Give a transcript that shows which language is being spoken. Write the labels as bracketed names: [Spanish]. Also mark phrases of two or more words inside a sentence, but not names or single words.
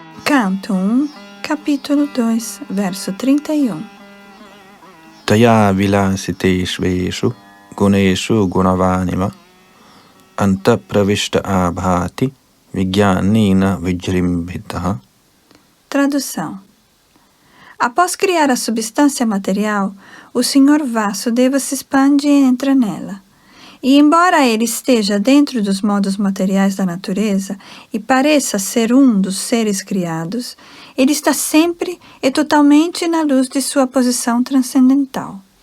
[Portuguese] Canto 1, capítulo 2, verso 31. [Sanskrit] Taya vilasiteshveshu guneshu gunavanima anta pravishta abhati vigyanina vijrimbhitaha. [Portuguese] Tradução. Após criar a substância material, o Senhor Vasudeva se expande e entra nela. E embora ele esteja dentro dos modos materiais da natureza e pareça ser um dos seres criados, ele está sempre e totalmente na luz de sua posição transcendental.